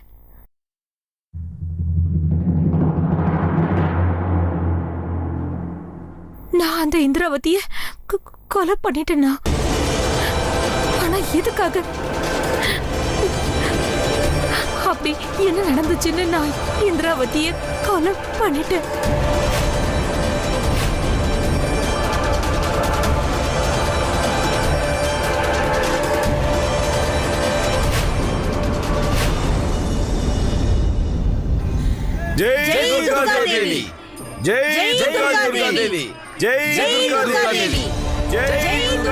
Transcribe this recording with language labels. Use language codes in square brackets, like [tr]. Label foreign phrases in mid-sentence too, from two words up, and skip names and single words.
[ta] நான் அந்த இந்திராவதிய கொலை பண்ணிட்டேன்னா? ஆனா எதுக்காக? அப்படி என்ன நடந்துச்சுன்னு நான் இந்திராவதிய கொலை பண்ணிட்டேன். [hi] जय दुर्गा देवी, जय दुर्गा देवी, जय दुर्गा देवी, जय दुर्गा